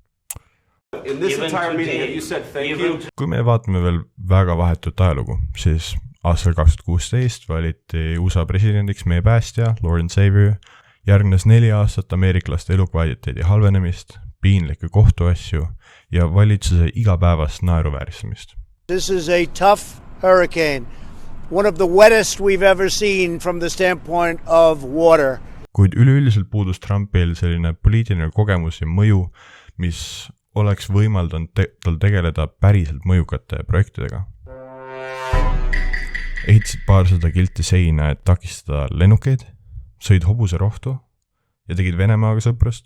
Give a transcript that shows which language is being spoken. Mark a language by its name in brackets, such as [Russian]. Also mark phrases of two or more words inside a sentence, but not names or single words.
[Estonian] Kui me vaatame veel väga vahetut ajalugu, siis aastal 2016 valiti USA presidendiks meie päästja, Lawrence Savior, järgnes 4 aastat ameeriklaste elukvaliteedi halvenemist, piinlikke kohtuasju ja valitsuse igapäevast naeruvääristamist. [English] This is a tough hurricane, one of the wettest we've ever seen from the standpoint of water. [Estonian] Kuid üleüldiselt puudus Trumpil selline poliitiline kogemus ja mõju, mis oleks võimaldanud tal tegeleda päriselt mõjukate projektidega. Ehitasid paarsada kilti seina, et takistada lennukeid, sõid hobuse rohtu ja tegid Venemaaga sõprust.